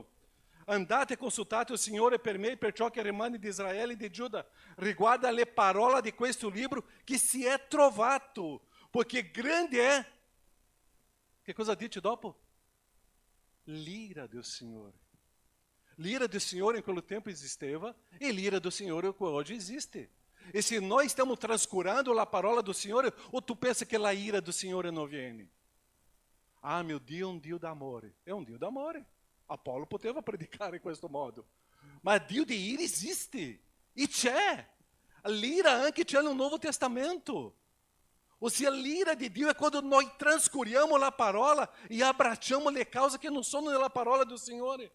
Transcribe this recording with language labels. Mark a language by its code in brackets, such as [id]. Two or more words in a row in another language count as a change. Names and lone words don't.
[it] Andate e consultate il Signore per me, per ciò che rimane di Israele e di Giuda. Riguarda le parole di questo libro che si è trovato, perché grande è. Che cosa dice dopo? L'ira do Signore. L'ira do Signore in quel tempo esisteva e l'ira do Signore [pt] que hoje existe. E se nós estamos trascurando a parola do Signore, ou tu pensa que a ira do Signore não viene? [it] Ah, meu Dio è un Dio d'amore. È un Dio d'amore. Apollo poteva predicare in questo modo. Ma Dio di ira esiste. E c'è. L'ira anche c'è nel Nuovo Testamento. Ossia, l'ira di Dio è quando noi trascuriamo la parola e abbracciamo le cause che non sono nella parola del Signore.